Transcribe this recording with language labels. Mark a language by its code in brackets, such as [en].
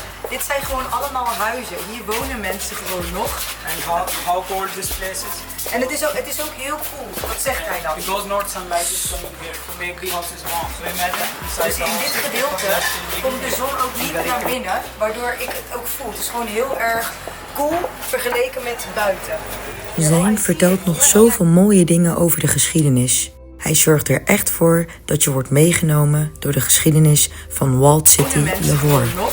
[nl] Dit zijn gewoon allemaal huizen. Hier wonen mensen gewoon nog. [en] and how cold this place is [nl] En het is ook heel cool. Wat zegt hij dan? [en] because not sunlight is coming here to make the houses warm so imagine inside [nl] Dus in dit gedeelte komt de zon ook niet naar binnen, waardoor ik het ook voel. Het is gewoon heel erg cool vergeleken met buiten. Zayn vertelt nog zoveel mooie dingen over de geschiedenis. Hij zorgt er echt voor dat je wordt meegenomen door de geschiedenis van Walled City, Lahore.